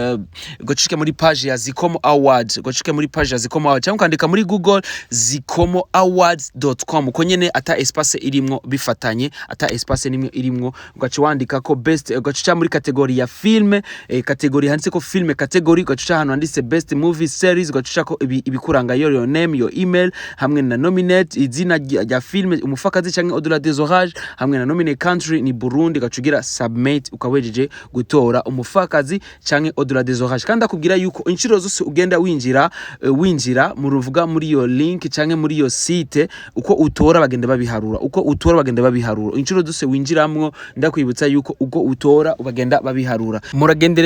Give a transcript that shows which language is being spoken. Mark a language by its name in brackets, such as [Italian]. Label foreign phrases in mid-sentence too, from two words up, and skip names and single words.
[Rundi] Zikomo Awards cyangwa ukandika muri Google zikomoawards.com uko nyene ata espace irimwo bifatanye ata espace nimwe irimwo ugaca wandika ko best ugacuca muri category ya filme category handitse ko filme category ugacuca hano handitse [English] best movie series [Rundi] ugacuca ko ibikuranga [English] your name your email [Rundi] hamwe na nominate izina rya filme umufakazi canke Au-delà des orages hamwe na [English] nominate country [Rundi] ni Burundi gacugira submit ukawejeje gutora umufakazi canke Au-delà des orages kandi akubwira yuko inshiro zose ugenda winjira mu ruvuga muri yo link canke muri yo site uko utora bagenda babiharura inshiro zose winjiramwo ndakwibutsa yuko uko utora bagenda babiharura muragende